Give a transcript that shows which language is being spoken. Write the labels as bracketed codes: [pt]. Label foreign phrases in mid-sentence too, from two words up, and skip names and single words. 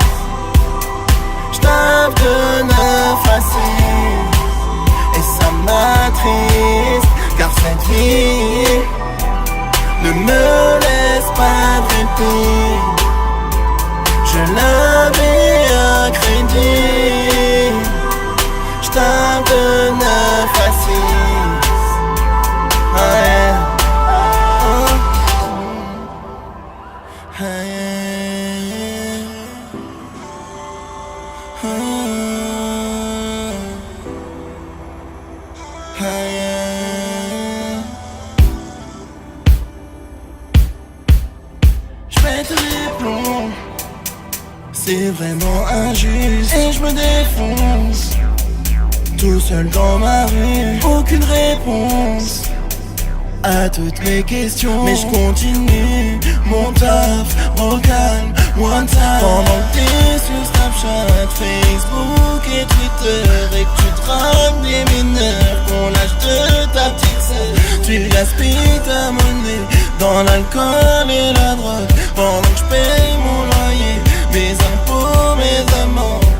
[fr] J'tape de 9 à 6 et ça m'attriste, car cette vie ne me laisse pas de répit. Je l'avais un crédit, j'tape de 9 à 6. [en] Ah yeah. Ah yeah. Ah yeah. [fr] J'pète les plombs, c'est vraiment injuste, et je me défonce tout seul dans ma rue. Aucune réponse à toutes mes questions, mais je continue mon taf, au calme, [en] one time. [fr] Pendant que t'es sur Snapchat, Facebook et Twitter, et que tu trames des mineurs qu'on lâche de ta petite sœur. Tu gaspilles ta monnaie dans l'alcool et la drogue, pendant que je paye mon loyer, mes impôts, mes amendes.